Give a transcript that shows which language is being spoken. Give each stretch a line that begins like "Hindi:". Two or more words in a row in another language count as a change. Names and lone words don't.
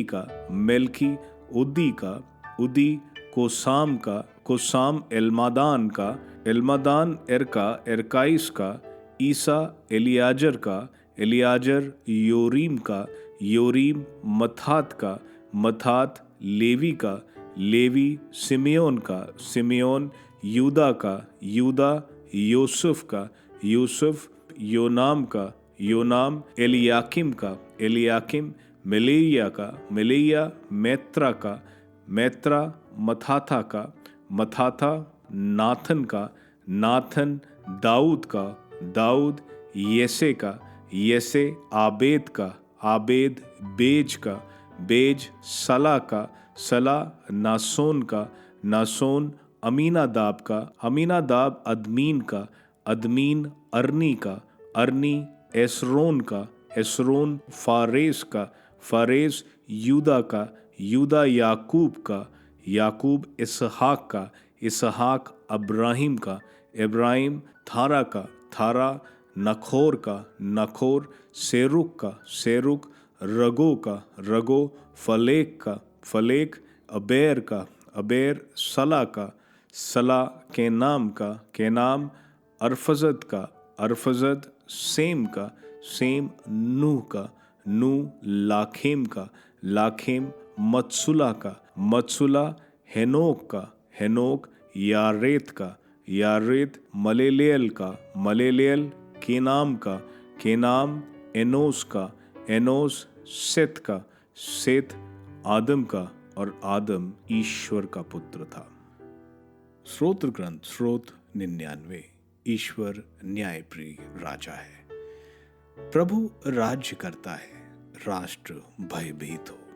Hindi: का, मेल्की उद्दी का, उद्दी कोसाम का, कोसाम एल्मादान का, एल्मादान एरका, एरकाइस का, ईसा एलियाजर का, एलियाजर योरीम का, योरीम मत्तात का, मत्तात लेवी का, लेवी सिमियोन का, सिमियोन यूदा का, यूदा यूसुफ का, यूसुफ योनाम का, योनाम एलियाकिम का, एलियाकिम मिलेया का, मिलेया मैत्रा का, मैत्रा मथाथा का, मथाथा नाथन का, नाथन दाऊद का, दाऊद येसे का, येसे आबेद का, आबेद बेज का, बेज सला का, सला नासोन का, नासोन अमीनादाब का, अमीनादाब अदमीन का, अदमीन अरनी का, अरनी एसरोन का, एसरोन फारेस का, फारेस यूदा का, यूदा याकूब का, याकूब इसहाक का, इसहाक अब्राहिम का, इब्राहिम थारा का, थारा नखोर का, नखोर सेरुक का, सेरुक रगो का, रगो फलेक का, फलेक अबेर का, अबेर सला का, सला केनाम का, केनाम अरफजद का, अरफजद सेम का, सेम नूह का, नूह लाखेम का, लाखेम मत्सुला का, मत्सुला हेनोक का, हेनोक यारेत का, यारेत मलेलेल का, मलेलेल केनाम का, केनाम एनोस का, एनोस सेत का, सेत आदम का, और आदम ईश्वर का पुत्र था। स्रोत ग्रंथ स्रोत 99। ईश्वर न्यायप्रिय राजा है, प्रभु राज्य करता है, राष्ट्र भयभीत हो।